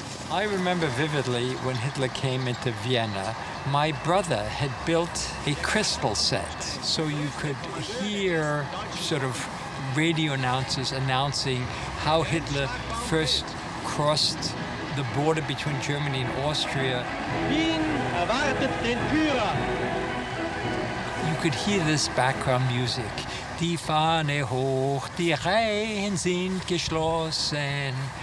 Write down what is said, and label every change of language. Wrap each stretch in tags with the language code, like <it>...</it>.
<en>I remember vividly when Hitler came into Vienna, my brother had built a crystal set so you could hear sort of radio announcers announcing how Hitler first crossed the border between Germany and Austria.</en> <de>Wien erwartet den Führer.</de> <en>You could hear this background music.</en> <de>Die Fahne hoch, die Reihen sind geschlossen.</de>